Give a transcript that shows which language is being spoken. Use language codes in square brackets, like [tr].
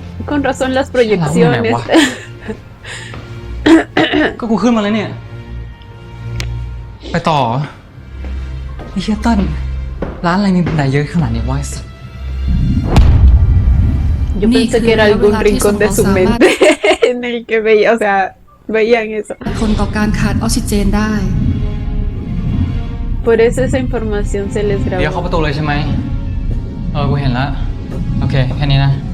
[es] Con razón las proyecciones. [th] ก็กูขึ้นมาแล้วเนี่ย ไปต่อไอ้เฮียเติ้ลร้านอะไรมีบันไดเยอะขนาดนี้วะไอ้สัส [es] Yo pensé que era algún rincón de su mente en el que veía, o sea, veían eso. [th] คนต่อการขาดออกซิเจนได้ [es] Por eso esa información se les [th] เดี๋ยวเข้า [es] grabó. [th] ประตูเลยใช่ไหม กูเห็นแล้ว โอเค แค่นี้นะ